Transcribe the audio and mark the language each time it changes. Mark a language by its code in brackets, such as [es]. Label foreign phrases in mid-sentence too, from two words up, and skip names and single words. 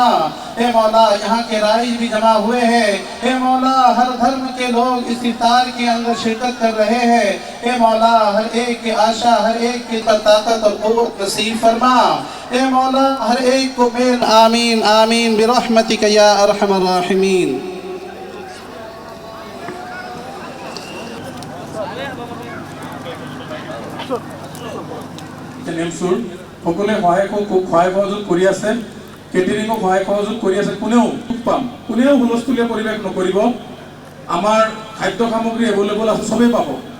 [hi] हे मौला, यहाँ के राइज भी जमा हुए हैं। हे मौला, हर धर्म के लोग इस इफ्तार के अंदर शिरकत कर रहे हैं। हे मौला, हर एक की आशा, हर एक की ताकत और क़ुव्वत नसीब फरमा। हे मौला, हर एक को मेल। [ar] آمين آمين برحمتك يا أرحم الراحمين. [as] সকলে সহায় সহযোগ কৰি আছে, কেটাৰিঙক সহায় সহযোগ কৰি আছে। কোনেও পাম, কোনেও হুলস্থুলীয়া পৰিৱেশ নকৰিব। আমাৰ খাদ্য সামগ্ৰী এভেইলেবল আছে, সবেই পাব।